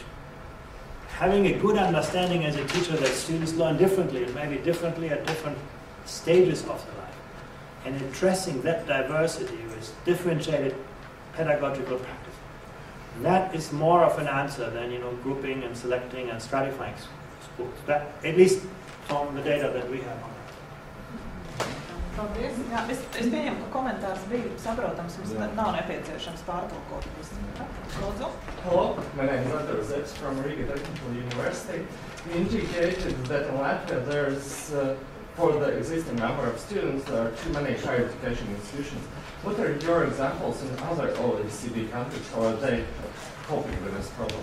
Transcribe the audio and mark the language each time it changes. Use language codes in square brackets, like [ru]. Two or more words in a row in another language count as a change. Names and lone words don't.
[en] Having a good understanding as a teacher that students learn differently and maybe differently at different stages of their life, and addressing that diversity with differentiated pedagogical practice. That is more of an answer than, you know, grouping and selecting and stratifying schools. That, at least from the data that we have on that. [lv] Paldies. Jā, es pieņemu, ka komentārs bija saprotams, mums nav nepieciešams pārtulkot. Lūdzu. [en] Hello, my name is Andreass from Riga Technical University. You indicated that in Latvia there's, for the existing number of students, there are too many higher education institutions. What are your examples in other OECD countries? How are they coping with this problem?